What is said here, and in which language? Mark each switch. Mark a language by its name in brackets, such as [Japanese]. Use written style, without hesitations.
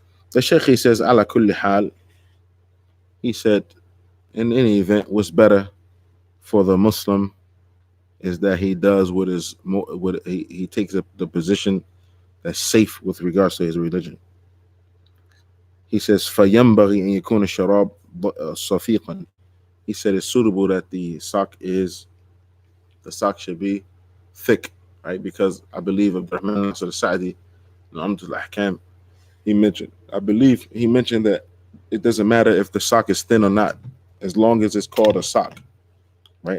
[English] The Shaykh, he says, [Arabic] ala kulli hal, [English] he said, in any event, what's better for the Muslim is that he does he takes the position that's safe with regards to his religion. He says, [Arabic] فَيَنْبَغِي أَنْ يَكُونَ الشَّرَابُ صَفِيقًا. [English] He said it's suitable that the sock should be thick, right? Because I believe Abdurrahman Nasir al-Sa'di, Ahkam, he mentioned that it doesn't matter if the sock is thin or not, as long as it's called a sock, right?